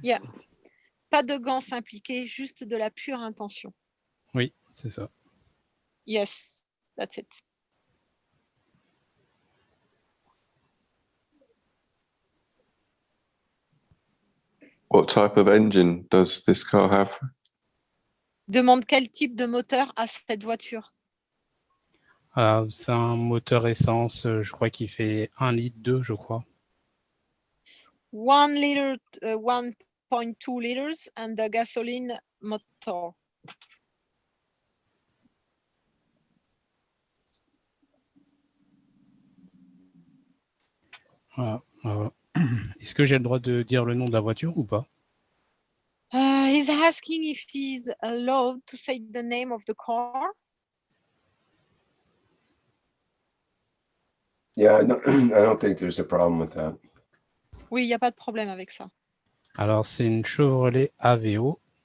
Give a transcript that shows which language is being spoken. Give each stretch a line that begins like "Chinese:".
French: Yeah. Pas de gants impliqués, juste de la pure intention. Oui, c'est ça.
English: Yes, that's it. What type of engine does this car have?
French: Demande quel type de moteur a cette voiture. C'est un moteur essence, je crois qu'il fait 1,2 litre, je crois.
English: 1 liter, 1.2 liters and the gasoline motor.
French: Voilà. Est-ce que j'ai le droit de dire le nom de la voiture ou pas?
English: He's asking if he's allowed to say the name of the car. Yeah, I don't think there's a problem with that.
French: Oui, il n'y a pas de problème avec ça. Alors, c'est une Chevrolet AVO.